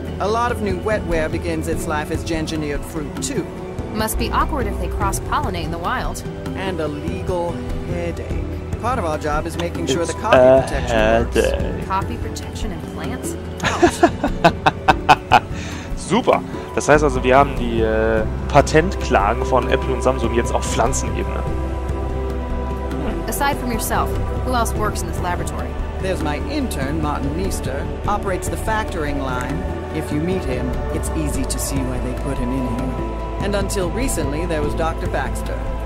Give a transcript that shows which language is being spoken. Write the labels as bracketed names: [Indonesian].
[English] A lot of new wetware begins its life as engineered fruit too. Must be awkward if they cross-pollinate in the wild. And a legal headache. Part of our job is making sure the copy protection works. Copy protection in plants? Super. [German] Das heißt also, wir haben die Patentklagen von Apple und Samsung jetzt auf Pflanzenebene. [English] Aside from yourself, who else works in this laboratory? There's my intern, Martin Meester, operates the factoring line. If you meet him, it's easy to see why they put him in here. And until recently, there was Dr. Baxter.